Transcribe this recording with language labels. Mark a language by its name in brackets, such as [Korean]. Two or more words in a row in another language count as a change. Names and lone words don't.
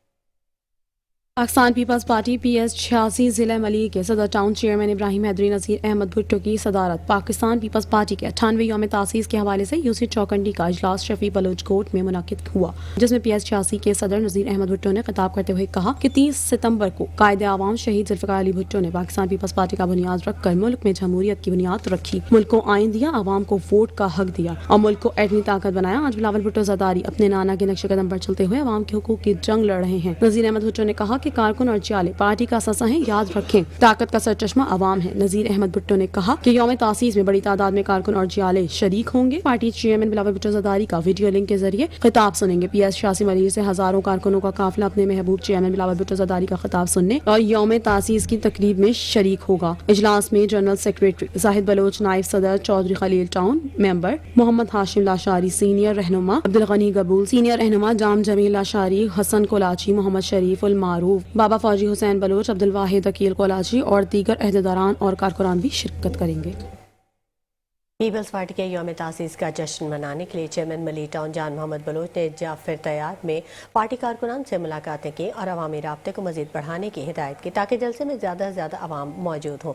[Urdu] پاکستان پیپلز پارٹی PS 86 ضلع ملیر کے صدر [English] Town Chairman [Urdu] ابراہیم حیدری نذیر احمد بھٹو کی صدارت پاکستان پیپلز پارٹی کے 98ویں یوم تاسیس کے حوالے سے یو سی چوکنڈی کا اجلاس شفیع بلوچ کورٹ میں منعقد ہوا، جس میں PS 86 کے صدر نذیر احمد بھٹو نے خطاب کرتے ہوئے کہا کہ 30 ستمبر کو قائد عوام شہید ذوالفقار علی بھٹو نے پاکستان پیپلز پارٹی کا بنیاد رکھ کر ملک میں جمہوریت کی بنیاد رکھی، ملک کو آئین دیا، عوام کو ووٹ کا حق دیا اور ملک کو ایٹمی طاقت بنایا. آج بلاول بھٹو زرداری اپنے نانا کے نقش قدم پر چلتے ہوئے عوام کے حقوق کی جنگ لڑ رہے ہیں. نذیر احمد بھٹو نے کہا کہ کارکن اور پارٹی کا سسا ہے، یاد رکھیں طاقت کا سرچشمہ عوام ہے. نذیر احمد بھٹو نے کہا کہ یوم تاسیس میں بڑی تعداد میں کارکن اور جیالے شریک ہوں گے. [English] Party Chairman [Urdu] بلاول بھٹو زرداری کا [English] video link [Urdu] کے ذریعے خطاب سنیں گے. PS 86 ملیر سے ہزاروں کارکنوں کا قافلہ اپنے محبوب چیئرمین بلاول بھٹو زرداری کا خطاب سننے اور یوم تاسیس کی تقریب میں شریک ہوگا. اجلاس میں [English] General Secretary [Urdu] زاہد بلوچ، نائب صدر چوہدری خلیل [English] Town Member [Urdu] محمد ہاشم لاشاری، سینئر رہنما عبدالغنی گبول، سینئر رہنما جام جمیل لاشاری، حسن کولاچی، محمد شریف المعروف، بابا فوجی حسین بلوچ، عبدالواحد عقیل کولاچی اور دیگر عہدیداران اور کارکنان بھی شرکت کریں گے. پیپلز پارٹی کے یوم تاسیس کا جشن منانے کے لیے چیئرمین ملی ٹاؤن جان محمد بلوچ نے جعفر طیار میں پارٹی کارکنان سے ملاقاتیں کی اور عوامی رابطے کو مزید بڑھانے کی ہدایت کی، تاکہ جلسے میں زیادہ سے زیادہ عوام موجود ہو.